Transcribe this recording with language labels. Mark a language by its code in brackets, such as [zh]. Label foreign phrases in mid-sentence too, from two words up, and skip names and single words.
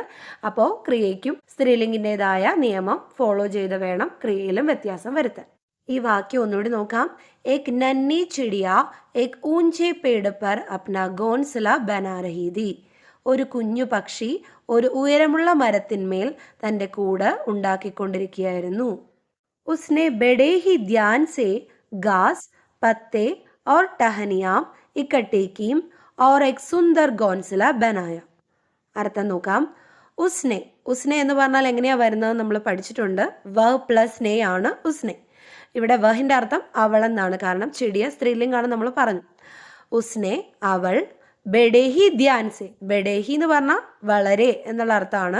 [ml] അപ്പോൾ ക്രിയയ്ക്കും സ്ത്രീലിംഗിൻ്റെതായ നിയമം ഫോളോ ചെയ്ത് വേണം ക്രിയയിലും വ്യത്യാസം വരുത്താൻ. ഈ വാക്യം ഒന്നുകൂടി നോക്കാം. [hi] एक नन्ही चिड़िया एक ऊँचे पेड़ पर अपना घोंसला बना रही थी. [ml] ഒരു കുഞ്ഞു പക്ഷി ഒരു ഉയരമുള്ള മരത്തിന്മേൽ തൻ്റെ കൂട് ഉണ്ടാക്കിക്കൊണ്ടിരിക്കുകയായിരുന്നു. [hi] उसने बड़े ही ध्यान से घास, पत्ते और टहनियाँ इकट्ठी की और एक सुंदर घोंसला बनाया. [ml] അർത്ഥം നോക്കാം. ഉസ്നെ, ഉസ്നെ എന്ന് പറഞ്ഞാൽ എങ്ങനെയാണ് വരുന്നത് നമ്മൾ പഠിച്ചിട്ടുണ്ട്. വഹ് പ്ലസ് നെ ആണ് ഉസ്നെ. ഇവിടെ വഹിൻ്റെ അർത്ഥം അവളെന്നാണ്, കാരണം ചിടിയ സ്ത്രീലിംഗാണ് നമ്മൾ പറഞ്ഞു. ഉസ്നെ അവൾ, [hi] बड़े ही ध्यान से, [ml] ബഡേഹി എന്ന് പറഞ്ഞാൽ വളരെ എന്നുള്ള അർത്ഥമാണ്.